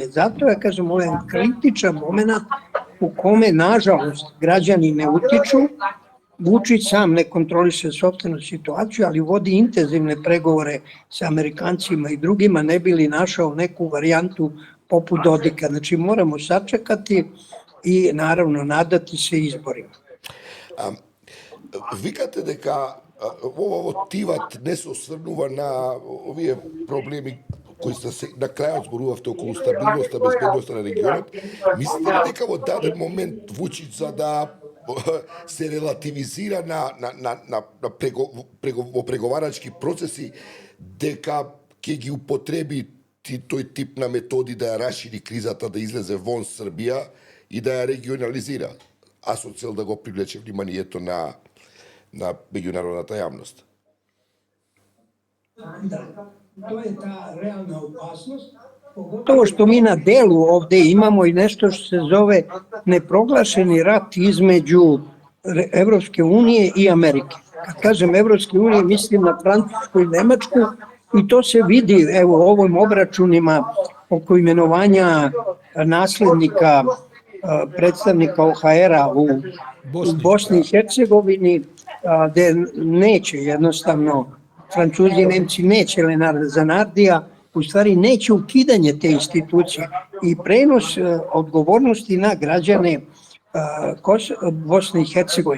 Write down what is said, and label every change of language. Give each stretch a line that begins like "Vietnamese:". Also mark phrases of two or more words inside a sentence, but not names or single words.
Serbian: Zato ja kažem, ovo je kritičan moment u kome, nažalost, građani ne utiču, Vučić sam ne kontroliše sopstvenu situaciju, ali vodi intenzivne pregovore sa Amerikancima i drugima, ne bi li našao neku varijantu poput Dodika. Znači moramo sačekati i naravno nadati se izborima.
Macedonian: Викате дека ово тиват не се осврнува на овие проблеми кои се на крајот зборувавте околу стабилноста, безбедноста на регионот. Мислите ли дека во даден момент Вучич за да се релативизира во преговарачки процеси, дека ќе ги употреби тој тип на методи да ја расшири кризата, да излезе вон Србија и да ја регионализира, а со цел да го привлече вниманието на меѓународната јавност?
Serbian: Da, to je ta realna opasnost. Pogotovo što mi na delu ovde imamo i nešto što se zove neproglašeni rat između Evropske unije i Amerike. Kad kažem Evropske unije, mislim na Francusku i Nemačku i to se vidi evo u ovim obračunima oko imenovanja naslednika predstavnika OHR-a u Bosni i Hercegovini, gde neće jednostavno Francuzi i Nemci neće Lenarda Zanardija, u stvari neće ukidanje te institucije i prenos odgovornosti na građane Bosne i Hercegovine.